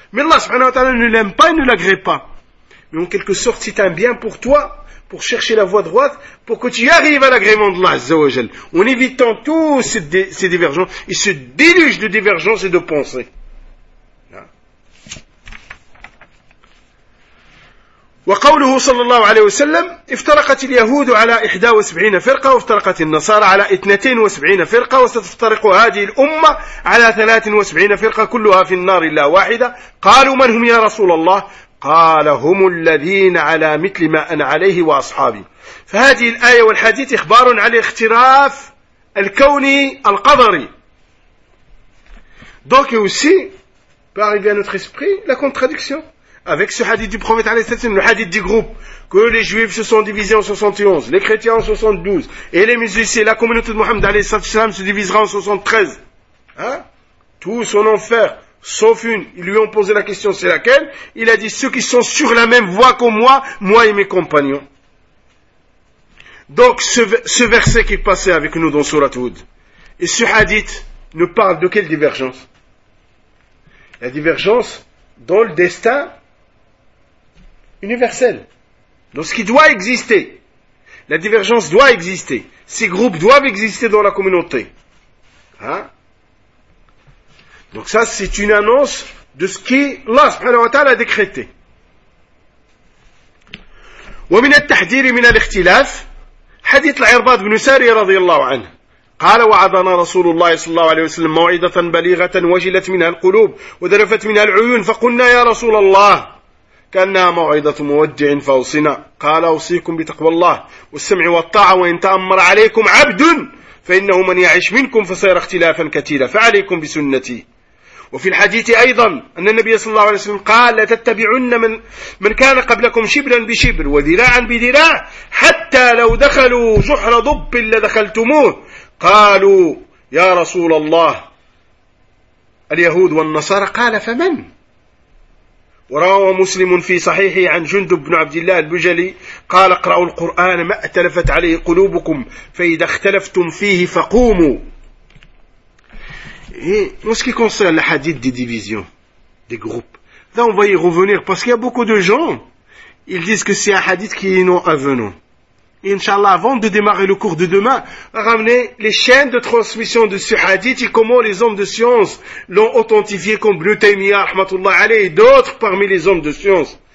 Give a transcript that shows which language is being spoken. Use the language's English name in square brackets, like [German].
[French] Mais Allah subhanahu wa ta'ala ne l'aime pas et ne l'agrée pas. Mais en quelque sorte, c'est un bien pour toi, pour chercher la voie droite, pour que tu arrives à l'agrément d'Allah, Azza wa Jal. En évitant tous ces divergences, il se déluge de divergences et de pensées. [Arabic] وقوله صلى الله عليه وسلم افترقت اليهود على 71 فرقة وافترقت النصارى على 72 فرقة وستفترق هذه الأمة على 73 فرقة كلها في النار إلا واحدة قالوا من هم يا رسول الله قال هم الذين على مثل ما أنا عليه وأصحابي. فهذه الآية والحديث إخبار على اختراف الكون القدري. [French] Donc aussi peut arriver à notre esprit la contradiction avec ce hadith du prophète alayhi salatu wassalam, le hadith du groupe, que les juifs se sont divisés en 71, les chrétiens en 72, et les musulmans, la communauté de Mohammed alayhi salatu wassalam se divisera en 73. Hein? Tous en enfer, sauf une. Ils lui ont posé la question, c'est laquelle? Il a dit, ceux qui sont sur la même voie que moi, moi et mes compagnons. Donc, ce verset qui passait avec nous dans Sourate Hud, et ce hadith, nous parle de quelle divergence? La divergence dans le destin universel. Dans ce qui doit exister. La divergence doit exister. Ces groupes doivent exister dans la communauté. Hein? Donc ça, c'est une annonce de ce qui Allah subhanahu wa ta'ala a décrété. [Arabic] وَمِنَ التَّحْدِيرِ مِنَ الْإِخْتِلَافِ حَدِيثُ الْعِرْبَاضِ بْنُ سَارِي رَضِي اللَّهُ عَنْهُ قال وعظنا رسول الله صلى الله عليه وسلم موعظة بليغة وجلت منها القلوب ودرفت منها العيون فقلنا يا رسول الله كأنها موعظة مودع فأوصنا قال أوصيكم بتقوى الله والسمع والطاعة وإن تأمر عليكم عبد فإنه من يعيش منكم فصير اختلافا كثيرا فعليكم بسنتي. وفي الحديث أيضا أن النبي صلى الله عليه وسلم قال لتتبعن من كان قبلكم شبرا بشبر وذراعا بذراع حتى لو دخلوا جحر ضب لدخلتموه. قالوا يا رسول الله اليهود والنصارى قال فمن؟ وروى مسلم في صحيحه عن جندب بن عبد الله البجلي قال اقرأوا القرآن ما ائتلفت عليه قلوبكم فإذا اختلفتم فيه فقوموا. [French] Et en ce qui concerne le hadith des divisions, des groupes, là on va y revenir parce qu'il y a beaucoup de gens, ils disent que c'est un hadith qui est non avenant. Inch'Allah, avant de démarrer le cours de demain, ramener les chaînes de transmission de ce hadith et comment les hommes de science l'ont authentifié comme Ibn Taymiyyah, rahmatullah alayh, et d'autres parmi les hommes de science.